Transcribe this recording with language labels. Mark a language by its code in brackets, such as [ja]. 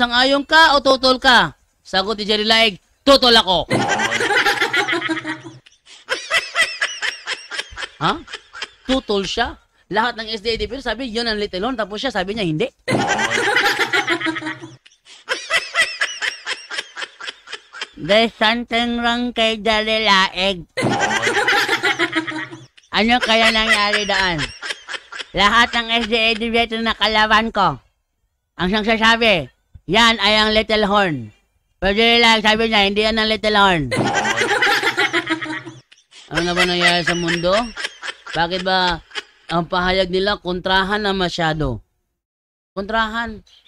[tl] Ang ayong ka o tutol ka? Sagot ni Jerry Laeg, tutol ako. Ha? Tutol siya? Lahat ng SDA pero sabi, yun ang Little Horse. Tapos siya, sabi niya, hindi. [en] There's something wrong kay Jerry Laeg. [tl] Ano kaya nangyari daan? Lahat ng SDA debate na kalaban ko, ang siyang sasabi, yan ay ang Little Horn. Pwede lang, sabi niya, hindi yan ang Little Horn. Ano na ba nangyayari sa mundo? Bakit ba ang pahayag nila kontrahan na masyado? Kontrahan.